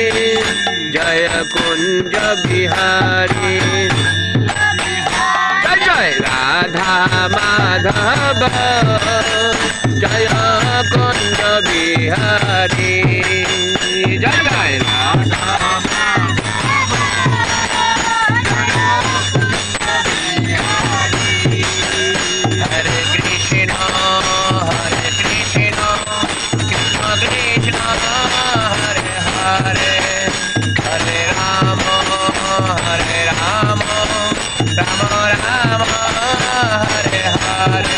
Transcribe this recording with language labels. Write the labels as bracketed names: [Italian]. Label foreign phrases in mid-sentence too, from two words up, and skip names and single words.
[Bangla] জয় কুঞ্জ বিহারী, জয় জয় রাধা মাধব, জয় কুঞ্জ বিহারী। জয় জয় রাধা। [Sanskrit] হরে কৃষ্ণ হরে কৃষ্ণ, কৃষ্ণ কৃষ্ণ হরে হরে, হরে রাম হরে রাম, রাম রাম হরে হরে।